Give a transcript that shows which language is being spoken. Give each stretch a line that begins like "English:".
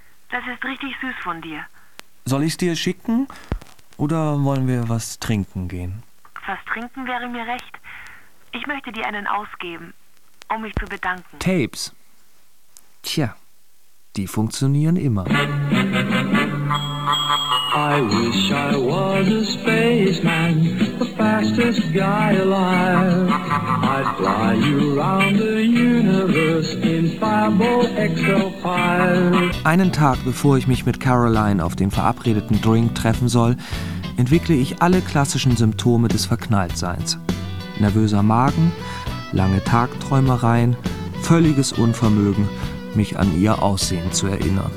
German: Das ist richtig süß von dir. Soll ich es dir schicken oder wollen wir was trinken gehen? Was trinken wäre mir recht. Ich möchte dir einen ausgeben, um mich zu bedanken. Tapes? Tja, die funktionieren immer.
English: I wish I was a spaceman, the fastest guy alive. I'd fly you around the universe in Fireball XL5.
German: Einen Tag, bevor ich mich mit Caroline auf den verabredeten Drink treffen soll, entwickle ich alle klassischen Symptome des Verknalltseins. Nervöser Magen, lange Tagträumereien, völliges Unvermögen, mich an ihr Aussehen zu erinnern.